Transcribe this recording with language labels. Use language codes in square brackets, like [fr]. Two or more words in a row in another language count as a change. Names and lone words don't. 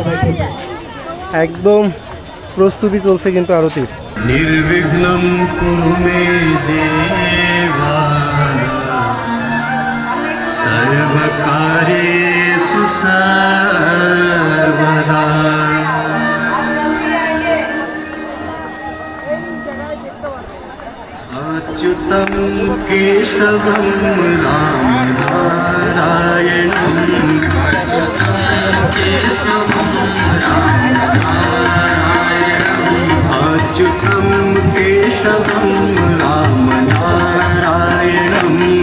[bn] একদম প্রস্তুতি চলছে কিন্তু আরতির। [sa] নির্বিঘ্নম কুরু মে দেবা সর্বকার্যেষু সর্বদা। अच्युतं केशवं राम नारायणं अच्युतं केशवं राम नारायणं